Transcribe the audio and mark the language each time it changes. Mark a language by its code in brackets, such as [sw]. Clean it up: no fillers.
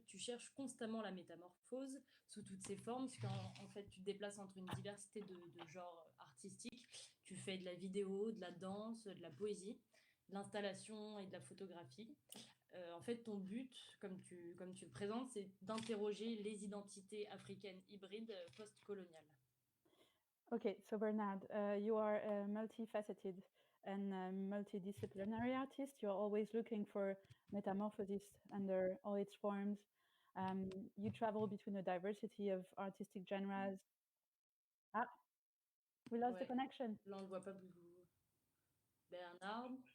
[fr] Tu cherches constamment la métamorphose sous toutes ses formes, parce qu'en fait tu te déplaces entre une diversité de genres artistiques. Tu fais de la vidéo, de la danse, de la poésie, de l'installation et de la photographie. En fait, ton but, comme tu le présentes, c'est d'interroger les identités africaines hybrides post-coloniales. [en] Okay, so Bernard, you are a multifaceted and multidisciplinary artist. You're always looking for metamorphosis under all its forms. You travel between a diversity of artistic genres. Ah, we lost the connection. [fr] Là, on ne le voit pas beaucoup. Bernard,